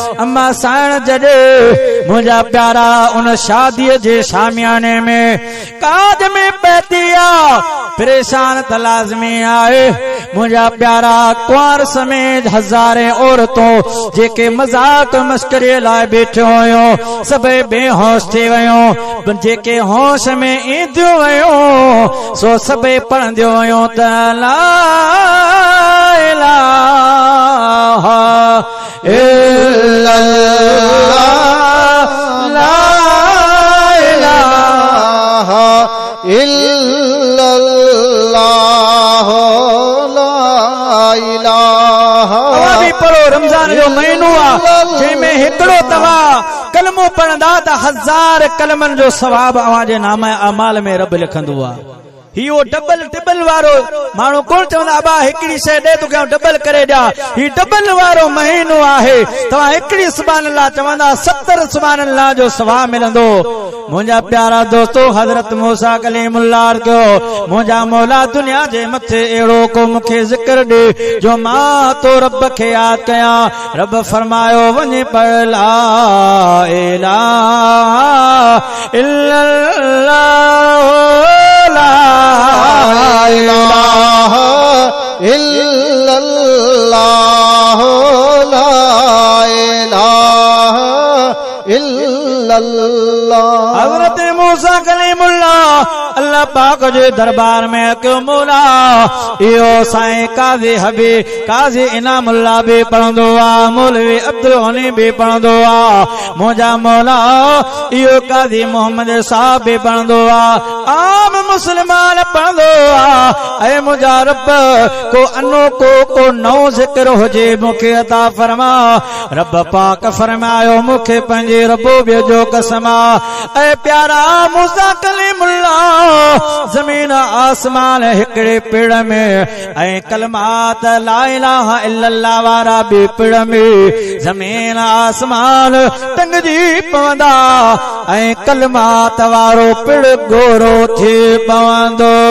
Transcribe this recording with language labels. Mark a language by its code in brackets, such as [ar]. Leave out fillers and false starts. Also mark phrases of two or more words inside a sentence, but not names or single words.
[sd] अम्मा साण जॾहिं मुंहिंजा प्यारा उन शादीअ जे शामियाने में काज में पहुती आ, परेशान त लाज़मी आहे। मुंहिंजा प्यारा कुंवार समेत हज़ारे औरतूं जेके मज़ाक मस्करीअ लाइ बीठियूं हुयूं सभई बेहोश थी वयूं, जेके होश में ईंदियूं वयूं सो सभई पढ़ंदियूं वयूं त [ar] لا إله إلا الله، لا إله إلا الله، لا إله. [ur] अभी पढ़ो, [sd] रमजान जो महीनो आ जंहिंमें हिकिड़ो तव्हां कलमो पढ़ंदा त 1000 कलमनि जो सवाब अव्हां जे नामे अमाल में रब लिखंदो आ। हियो डबल टिबल वारो माण्हू कोन चवंदा अबा हिकिड़ी शइ ॾे तोखे डबल करे ॾियां ही डबल वारो महीनो आहे तव्हां हिकिड़ी [ar] سبحان الله [sd] चवंदा 70 [ar] سبحان الله [sd] जो सवाब मिलंदो मुंहिंजा प्यारा दोस्तो हज़रत मूसा कलीमुल्लाह कयो मुंहिंजा मौला दुनिया जे मथे अहिड़ो को मूंखे ज़िक्र ॾे जो मां तो रब खे यादि कयां रब फरमायो वञे पर [ar] لا إله إلا الله لا إله إلا الله لا إله إلا الله [sd] हज़रत मूसा कलीमुल्लाह अल्लाह पाक जे दरबार में कयो मौला इहो साईं काज़ी हबीब काज़ी इनामुल्लाह भी पढ़ंदो आ मौलवी अब्दुल गनी भी पढ़ंदो आ मुंहिंजा मौला इहो काज़ी मोहम्मद साहब भी पढ़ंदो आ आम मुस्लमान पढ़ंदो आ ऐ मुंहिंजा रब को अनोखो को नओं ज़िक्र हुजे मूंखे अता फरमा रब पाक फरमायो मूंखे पंहिंजे रबूबियत जो कसम ऐ प्यारा मूसा कलीमुल्लाह ज़मीन आसमान हिकड़े पेड़ में ऐं कलमात [ar] لا إله إلا الله [sd] वारा भी पेड़ में ज़मीन आसमान टंगजी पवंदा ऐं कलमात वारो पेड़ गोरो थी पवंदो